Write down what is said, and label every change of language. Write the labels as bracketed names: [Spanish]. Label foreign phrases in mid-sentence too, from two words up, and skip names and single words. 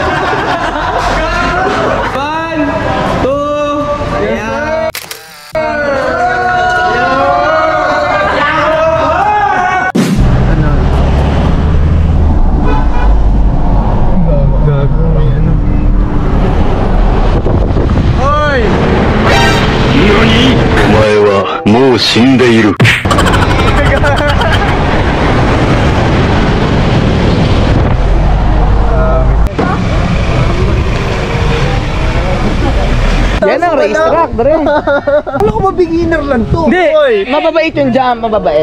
[English] 1, 2, yeah! [Filipino] Gago, may ano. Hoy! [Japanese] お前はもう死んでいる。 [Filipino] Yan ang racetrack, Dre! Alam ko ba beginner lang to? Hindi! Mababait yung jump, mababait.